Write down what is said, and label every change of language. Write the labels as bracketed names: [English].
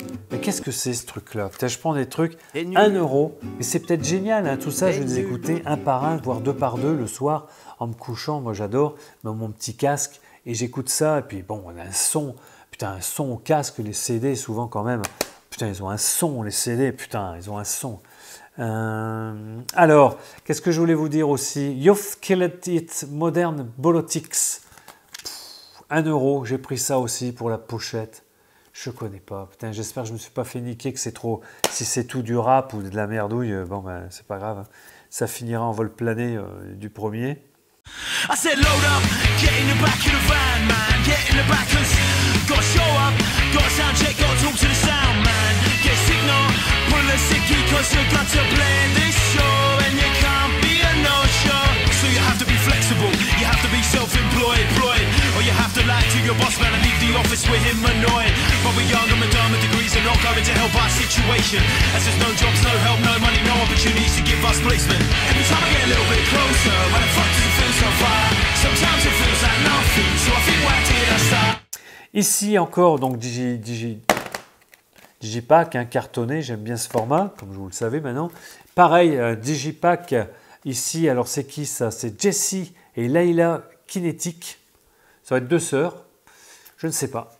[French] Mais qu'est-ce que c'est ce truc-là? Peut-être je prends des trucs, 1 euro, et c'est peut-être génial, hein, tout ça, je vais les écouter un par un, voire deux par deux le soir, en me couchant, moi j'adore, dans mon petit casque, et j'écoute ça, et puis bon, on a un son, putain, un son au casque, les CD souvent quand même, putain, ils ont un son, les CD, putain, ils ont un son. Alors, qu'est-ce que je voulais vous dire aussi? [English] You've Killed It Modern Politics. [French] 1 euro, j'ai pris ça aussi pour la pochette. Je connais pas. Putain, j'espère que je me suis pas fait niquer, que c'est trop. Si c'est tout du rap ou de la merdouille, bon ben c'est pas grave. Hein. Ça finira en vol plané du premier. [English] I said load up, get in the back of the van, man. Get in the back 'cause gotta show up, gotta sound check, gotta talk to the sound, man. Get signal, pull a sickie 'cause you got to play this show and you can't be a no-show. So you have to be flexible, you have to be self-employed, or you have to lie to your boss man and leave the office with him annoyed. But we're young and madame with degrees and not going to help our situation. As there's no jobs, no help, no money, no opportunities to give us placement. Every time I get a little bit closer, when the fuck does it feel so far? Sometimes it feels like nothing, so I think why did I start? [French] Ici encore, donc Digipack, hein, cartonné, j'aime bien ce format, comme vous le savez maintenant. Pareil, Digipack, ici, alors c'est qui ça? C'est Jessie et Layla Kinetic. Ça va être deux sœurs, je ne sais pas.